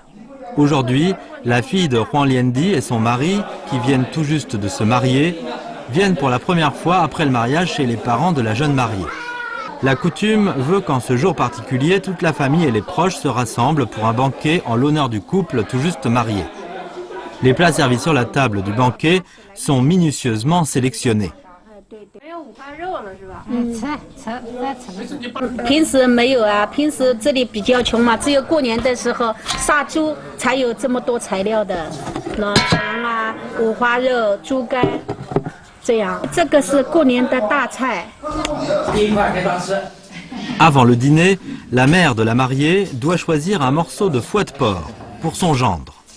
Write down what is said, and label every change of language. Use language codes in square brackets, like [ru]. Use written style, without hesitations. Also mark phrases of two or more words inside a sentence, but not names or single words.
[fr] Aujourd'hui, la fille de Huang Liendi et son mari, qui viennent tout juste de se marier, viennent pour la première fois après le mariage chez les parents de la jeune mariée. La coutume veut qu'en ce jour particulier, toute la famille et les proches se rassemblent pour un banquet en l'honneur du couple tout juste marié. Les plats servis sur la table du banquet sont minutieusement sélectionnés. [zh] 平时没有啊，平时这里比较穷嘛，只有过年的时候杀猪才有这么多材料的，老肠啊、五花肉、猪肝，这样。这个是过年的大菜。 [fr] Avant le dîner, la mère de la mariée doit choisir un morceau de foie de porc pour son gendre.